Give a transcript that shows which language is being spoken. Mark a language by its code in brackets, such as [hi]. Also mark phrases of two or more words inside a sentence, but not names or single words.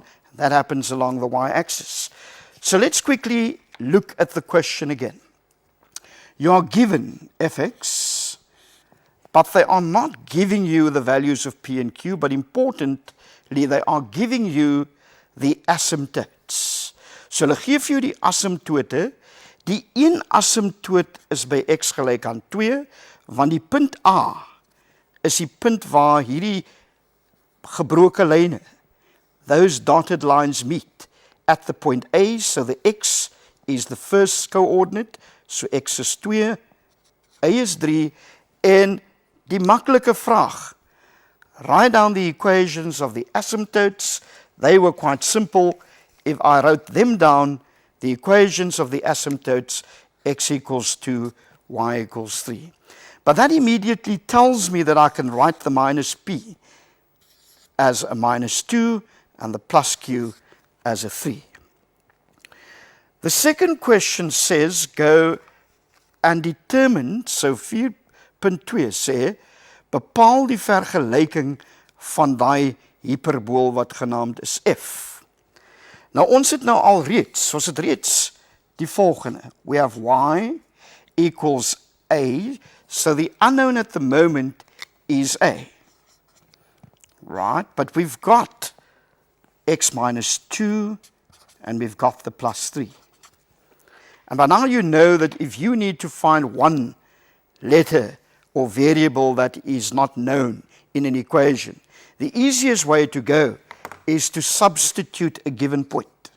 [en] That happens along the y-axis. So let's quickly look at the question again. You are given fx, but they are not giving you the values of p and q, but importantly, they are giving you the asymptotes. [af] So hulle gee vir jou die asymptote. Die een asymptoot is by x gelyk aan 2, want die punt A is die punt waar hierdie gebroke lyne, [en] those dotted lines meet at the point A, so the x is the first coordinate, so x is 2, A is 3, [af] en die maklike vraag, [en] write down the equations of the asymptotes. They were quite simple. If I wrote them down, the equations of the asymptotes, x equals 2, y equals 3. But that immediately tells me that I can write the minus p as a minus 2 and the plus q as a 3. The second question says, go and determine, [af] so 4.2 sê, bepaal die vergelyking van daai hyperbool wat genaamd is f. Nou ons het nou al reeds, die volgende. [en] We have y equals a, so the unknown at the moment is a. Right, but we've got x minus 2 and we've got the plus 3. And by now you know that if you need to find one letter or variable that is not known in an equation, the easiest way to go is to substitute a given point.